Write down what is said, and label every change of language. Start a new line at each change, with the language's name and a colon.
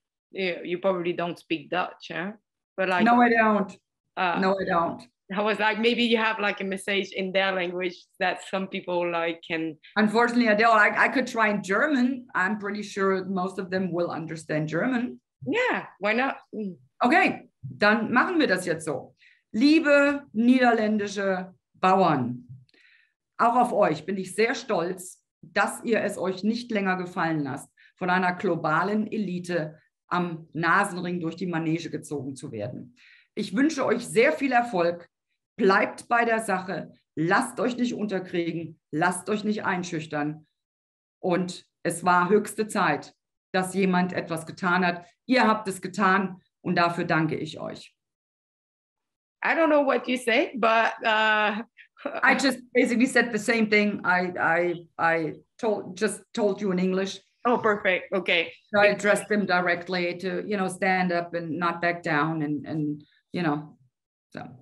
English: Yeah, you probably don't speak Dutch, huh? But like, no, I don't. No, I don't. I was like, maybe you have like a message in their language that some people like can. Unfortunately, I don't. I could try in German. I'm pretty sure most of them will understand German. Yeah, why not?
German: Okay, dann machen wir das jetzt so. Liebe niederländische Bauern, auch auf euch bin ich sehr stolz, dass ihr es euch nicht länger gefallen lasst, von einer globalen Elite am Nasenring durch die Manege gezogen zu werden. Ich wünsche euch sehr viel Erfolg. Bleibt bei der Sache. Lasst euch nicht unterkriegen. Lasst euch nicht einschüchtern. Und es war höchste Zeit, dass jemand etwas getan hat. Ihr habt es getan und dafür danke ich euch.
English: I don't know what you say, but I just basically said the same thing I told you in English. Oh, perfect. Okay. So I addressed them directly to, stand up and not back down and so.